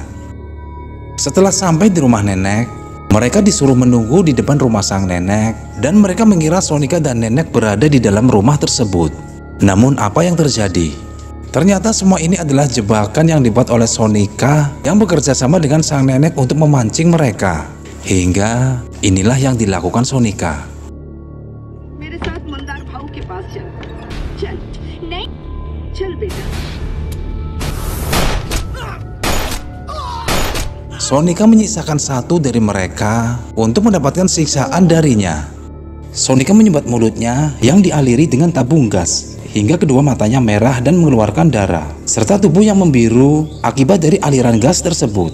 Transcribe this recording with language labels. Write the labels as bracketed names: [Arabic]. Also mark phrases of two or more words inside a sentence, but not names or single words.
[Indonesian] Setelah sampai di rumah nenek, mereka disuruh menunggu di depan rumah sang nenek, dan mereka mengira Sonika dan nenek berada di dalam rumah tersebut. Namun apa yang terjadi? Ternyata semua ini adalah jebakan yang dibuat oleh Sonika yang bekerja sama dengan sang nenek untuk memancing mereka. Hingga inilah yang dilakukan Sonika. [Hindi] मेरे साथ मंदार भाऊ के पास चल चल नहीं चल बेटा [Indonesian] Sonika menyisakan satu dari mereka untuk mendapatkan siksaan darinya. Sonika menyumbat mulutnya yang dialiri dengan tabung gas hingga kedua matanya merah dan mengeluarkan darah, serta tubuh yang membiru akibat dari aliran gas tersebut.